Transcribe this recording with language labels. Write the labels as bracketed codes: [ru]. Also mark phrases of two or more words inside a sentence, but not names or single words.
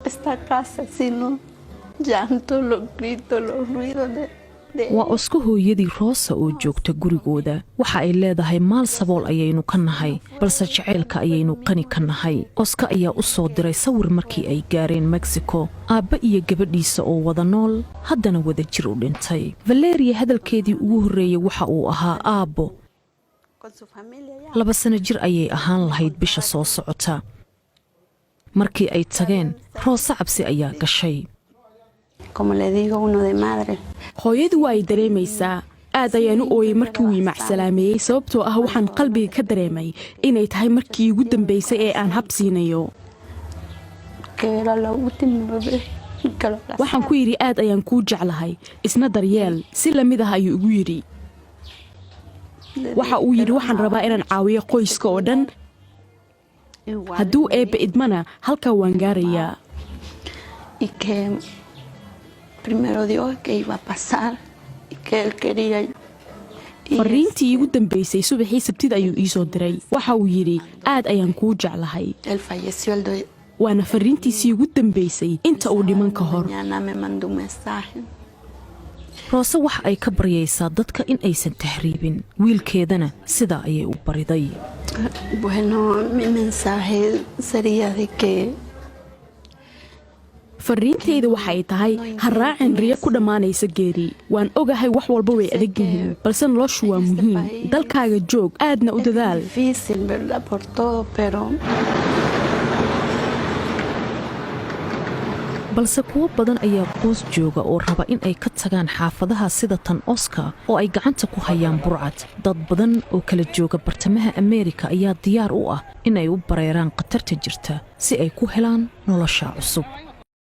[es] esta casa, sino llanto, los gritos, los ruidos de [so] waa Oska hooyadii Rosa oo joogta gurigooda waxa ay leedahay maal sabool ayaynu ka nahay balse jaceylka ayaynu qani ka nahay Oska ayaa u soo diray sawir markii ay gaareen Mexico aabba iyo gabadhiisa oo wada nool haddana wada jir u dhintay Valeria hadalkeedii ugu horeeyay waxa uu ahaa aabbo 2 sano jir ayay ahaan lahayd bisha soo socota markii ay tageen Rosa cabsi ayaa gashay [es] como le digo uno de madre [so] hooyadu way dareemaysaa aad ayaan u ooyay markii uu imaxsalaameeyay sababtoo ah waxaan qalbiga ka dareemay inay tahay markii ugu dambeysay ee aan habsiinayo waxaan ku yiri aad ayaan ku jeclahay isna daryeel si lamid ah ayuu ugu yiri waxa uu yiri waxaan rabaa inaan caawiyo qoyska oo dhan hadduu eebbe idmana halka waan gaarayaa [es] primero Dios que iba a pasar y que él quería [so] fariintii ugu dambeysay subaxii sabtida ayuu ii soo diray waxa uu yiri aad ayaan ku jeclahay [es] él falleció el [so] waana fariintiisii ugu dambeysay inta uu dhiman ka hor [es] mañana me mandó un mensaje [so] Rosa waxa ay ka baryaysaa dadka in aysan tahriibin wiilkeedana sida ayay u bariday [es] bueno mi mensaje sería de que [so] fariintayda waxay tahay haraacin riyo ku dhamaanaysa geeri waan ogahay wax walba way adag yihiin balse noloshu waa muhiim dalkaaga joog aadna u dadaal [es] difícil verdad por todo pero [so] balse kuwa badan ayaa qoys jooga oo raba in ay ka tagaan xaafadaha sida tan Oska oo ay gacanta ku hayaan burcad dad badan oo kala jooga bartamaha Ameerika ayaa diyaar u ah in ay u bareeraan qatarta jirta si ay ku helaan nolosha cusub